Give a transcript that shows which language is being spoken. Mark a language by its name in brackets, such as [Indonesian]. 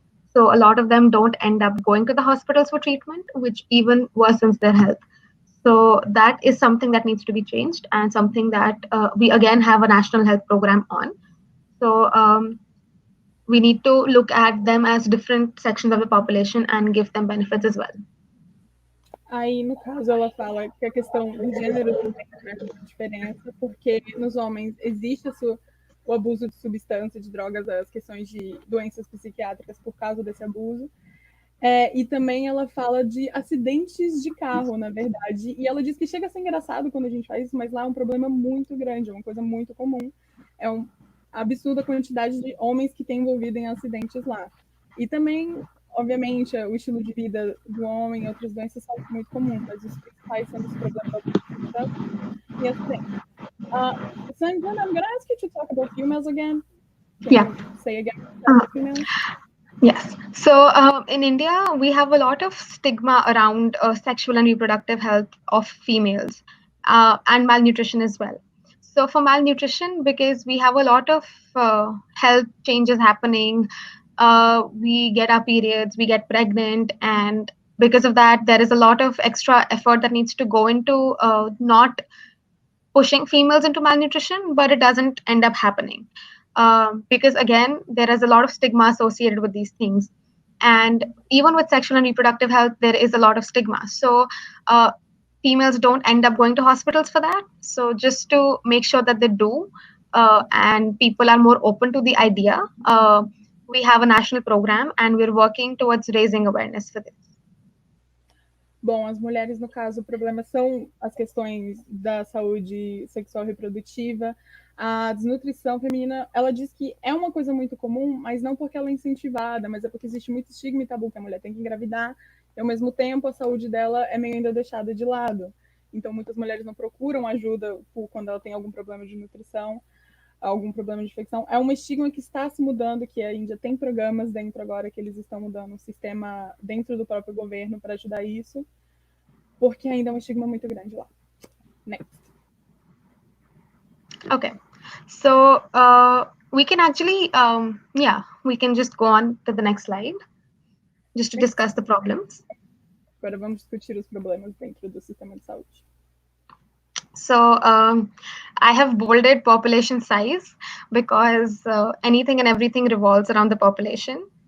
[English] So a lot of them don't end up going to the hospitals for treatment, which even worsens their health. So that is something that needs to be changed, and something that we again have a national health program on. So we need to look at them as different sections of the population and give them benefits as well. [Portuguese] Aí, no caso, ela fala que a questão do gênero também faz diferença, porque nos homens existe o abuso de substância, de drogas, as questões de doenças psiquiátricas por causa desse abuso. E também ela fala de acidentes de carro, na verdade. E ela diz que chega a ser engraçado quando a gente faz isso, mas lá é um problema muito grande, é uma coisa muito comum. É uma absurda quantidade de homens que têm envolvido em acidentes lá. E também, obviamente, o estilo de vida do homem e outras doenças são muito comuns, mas os principais são os problemas e acidentes. [English] Sanjena, I'm going to ask you to talk about females again. Can you say again about females? Yes. So in India, we have a lot of stigma around sexual and reproductive health of females, and malnutrition as well. So for malnutrition, because we have a lot of health changes happening, we get our periods, we get pregnant, and because of that, there is a lot of extra effort that needs to go into not pushing females into malnutrition, but it doesn't end up happening. Because again, there is a lot of stigma associated with these things. And even with sexual and reproductive health, there is a lot of stigma. So females don't end up going to hospitals for that. So just to make sure that they do, and people are more open to the idea, we have a national program, and we're working towards raising awareness for this. [Portuguese] Bom, as mulheres, no caso, o problema são as questões da saúde sexual e reprodutiva. A desnutrição feminina, ela diz que é uma coisa muito comum, mas não porque ela é incentivada, mas é porque existe muito estigma e tabu que a mulher tem que engravidar, e ao mesmo tempo a saúde dela é meio ainda deixada de lado. Então, muitas mulheres não procuram ajuda quando ela tem algum problema de nutrição, algum problema de infecção. É um estigma que está se mudando, que a Índia tem programas dentro agora que eles estão mudando um sistema dentro do próprio governo para ajudar isso, porque ainda é um estigma muito grande lá. [English] Next. Okay, so we can actually, we can just go on to the next slide, just to discuss the problems. [Portuguese] Agora vamos discutir os problemas dentro do sistema de saúde. [English] So I have bolded population size because anything and everything revolves around the population.